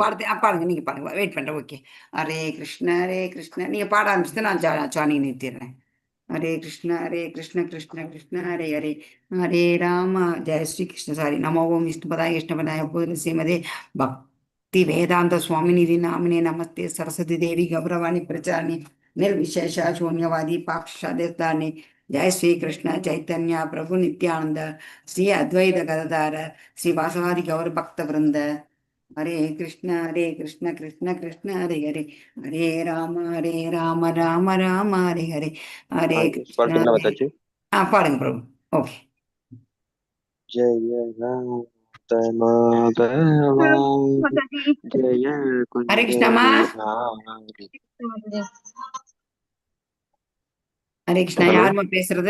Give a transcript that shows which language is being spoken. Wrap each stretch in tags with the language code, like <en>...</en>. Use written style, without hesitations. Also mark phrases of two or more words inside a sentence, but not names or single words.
<ta>பாடுங்க, நீங்க பாடுங்க, வெயிட் பண்றேன். ஓகே.</ta> <sa>हरे कृष्ण हरे कृष्ण.</sa> <ta>நீங்க பாட ஆரம்பிச்சுட்டு நான் ஜானிங் நிறுத்திடுறேன்.</ta> <sa>हरे कृष्ण हरे कृष्ण कृष्ण कृष्ण हरे हरे, हरे राम. जय श्री कृष्ण. சாரி. नमो ॐ विष्णुपादाय कृष्णपादाय पूर्ण श्रीमते भक्ति वेदान्त स्वामि इति नामिने नमस्ते सरस्वती देवि गौरवाणी प्रचारिणी निर्विशेष शून्यवादी पाक्षादितानि. जय श्री कृष्ण चैतन्य प्रभु नित्यानंद श्री अद्वैत गदाधर श्री वासवादि गौर भक्त वृंद. हरे कृष्ण कृष्ण कृष्ण हरे हरे, हरे राम राम राम हरे हरे, हरे कृष्ण</sa> <ta>பாட்டுங்களா மாதாஜி? பாடுங்க பிரபு. ஓகே.</ta> <sa>जय राधा माधव, जय ஹரே குஞ்ச கிருஷ்ணாமா. பிஹாரி. हरे कृष्ण.</sa> <ta>ஹலோ, யாருமா பேசுறது?</ta>